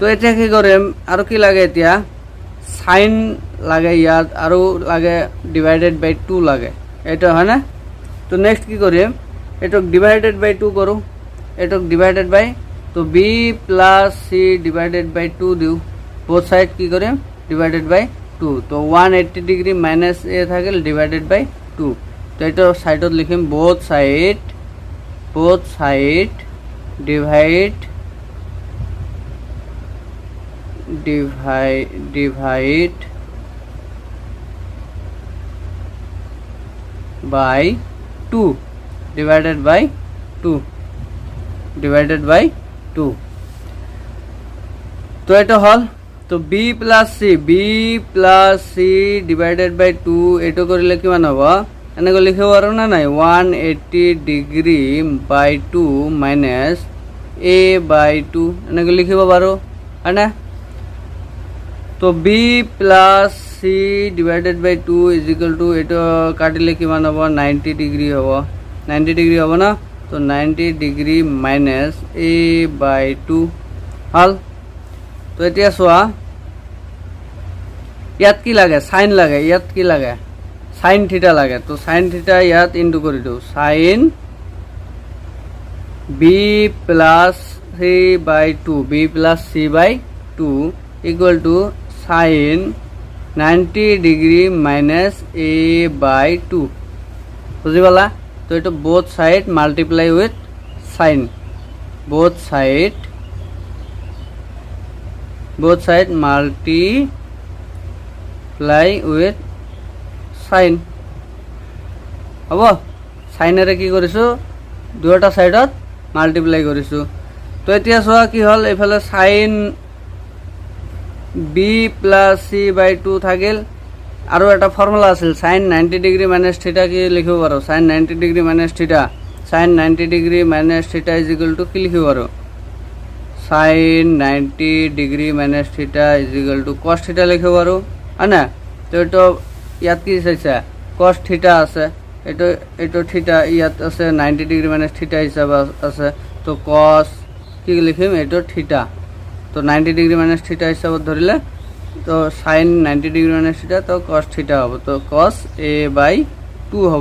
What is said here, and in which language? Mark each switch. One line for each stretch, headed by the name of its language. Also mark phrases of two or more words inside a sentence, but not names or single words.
Assamese: এতিয়া কি কৰিম আৰু কি লাগে এতিয়া সাইন লাগে ইয়াত আৰু লাগে
English: divided by 2
Assamese: লাগে এটা হয় না তো নেক্সট কি কৰিম এটক
English: divided by 2
Assamese: কৰো এটক
English: divided by
Assamese: তো
English: b plus c divided by 2
Assamese: দিও
English: both side
Assamese: কি কৰিম
English: divided by 2
Assamese: তো
English: 180 degree minus a
Assamese: থাকিল
English: divided by 2
Assamese: তো এটা সাইডত লিখিম বোথ
English: side divide by 2 divided by 2
Assamese: তো এটা হল তো
English: b plus c divided by 2
Assamese: এটো কৰিলে কিমান হ'ব এনেকৈ লিখিব পাৰো না নাই
English: 180 degree by 2 minus a by 2
Assamese: এনেকৈ লিখিব পাৰো হয়না তো
English: b plus c divided by 2 is equal to
Assamese: এটো কাটিলে কিমান হ'ব 90 ডিগ্ৰী হ'ব 90 ডিগ্ৰী হ'ব না তো
English: 90 degree minus a by 2
Assamese: হল তো এতিয়া চোৱা ইয়াত কি লাগে সাইন লাগে ইয়াত কি লাগে
English: sine theta
Assamese: লাগে তো
English: sine theta
Assamese: ইয়াত ইনটু কৰি দিও
English: sine b plus c by 2 b plus c by 2 equal to sin 90 degree minus a by 2
Assamese: বুজি পালা তো এটা
English: both side multiply with sin both side multiply with sin
Assamese: হ'ব সাইনেৰে কি কৰিছো দুটা সাইডত মাল্টিপ্লাই কৰিছো তো এতিয়া চোৱা কি হল এইফালে sin
English: b plus c by 2
Assamese: থাকিল আৰু এটা ফৰ্মুলা আছিল
English: sin 90 degree minus theta
Assamese: কি লিখিব পাৰো
English: sin 90 degree minus theta sin 90 degree minus theta is equal to
Assamese: কি লিখিব পাৰো
English: sin 90 degree minus theta is equal to cos theta
Assamese: লিখিব পাৰোঁ হয় না। তো এইটো ইয়াত কি চাইছে
English: cos theta
Assamese: আছে, এইটো থিটা ইয়াত আছে
English: 90 degree minus theta
Assamese: হিচাপে আছে। তো cos কি লিখিম এইটো থিটা, তো
English: 90 degree minus theta
Assamese: হিচাপত ধৰিলে তো
English: sin 90 degree minus theta
Assamese: তো
English: cos theta
Assamese: হ'ব, তো
English: cos a/2
Assamese: হ'ব।